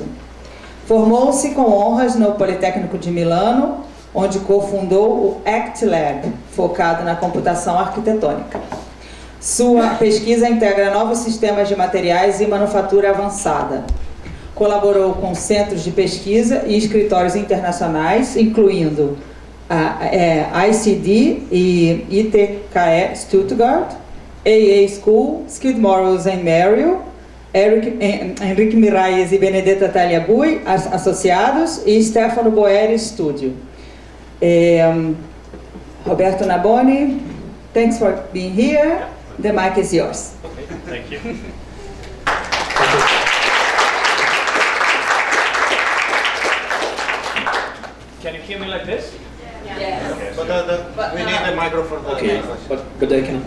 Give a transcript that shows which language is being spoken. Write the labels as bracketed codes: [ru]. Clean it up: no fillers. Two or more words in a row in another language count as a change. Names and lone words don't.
[pt] Formou-se com honras no Politécnico di Milano, onde cofundou o ACTLAB, focado na computação arquitetônica. Sua pesquisa integra novos sistemas de materiais e manufatura avançada. Colaborou com centros de pesquisa e escritórios internacionais, incluindo a ICD e ITKE Stuttgart, AA School, Skidmore Owings and Merrill, Enric Miralles e Benedetta Tagliabue, associados, e Stefano Boeri Studio. [en] Roberto Naboni, thanks for being here. The mic is yours. Okay, thank you. Can you hear me like this? Yes. Okay. But we need the microphone. Okay, but I can.